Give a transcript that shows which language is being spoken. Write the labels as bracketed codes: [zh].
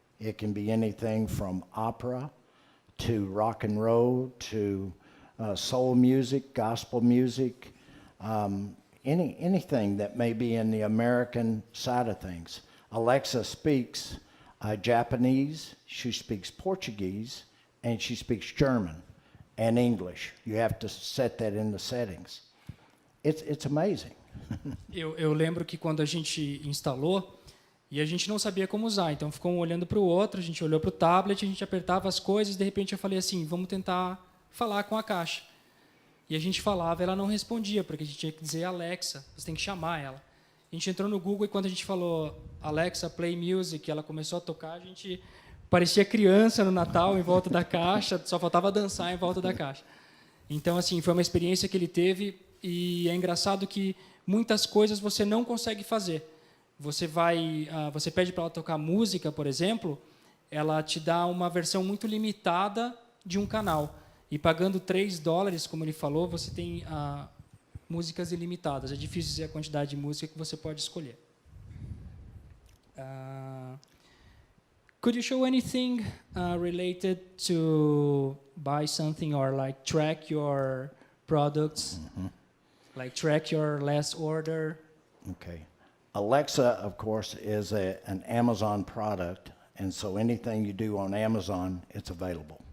[en] It can be anything from opera to rock and roll to soul music, gospel music, anything that may be in the American side of things. Alexa speaks Japanese, she speaks Portuguese, and she speaks German and English. You have to set that in the settings. It's amazing. [pt] Eu lembro que quando a gente instalou, e a gente não sabia como usar, então ficou um olhando para o outro, a gente olhou para o tablet, a gente apertava as coisas, de repente eu falei assim, vamos tentar falar com a caixa. E a gente falava, ela não respondia, porque a gente tinha que dizer Alexa, você tem que chamar ela. A gente entrou no Google e quando a gente falou Alexa, [en] play music, [pt] ela começou a tocar, a gente parecia criança no Natal em volta da caixa, só faltava dançar em volta da caixa. Então, assim, foi uma experiência que ele teve e é engraçado que muitas coisas você não consegue fazer. Você pede para ela tocar música, por exemplo, ela te dá uma versão muito limitada de um canal. E pagando $3, como ele falou, você tem músicas ilimitadas. É difícil dizer a quantidade de música que você pode escolher. [en] Could you show anything related to buy something or like track your products, like track your last order? Okay. Alexa, of course, is an Amazon product, and so anything you do on Amazon, it's available.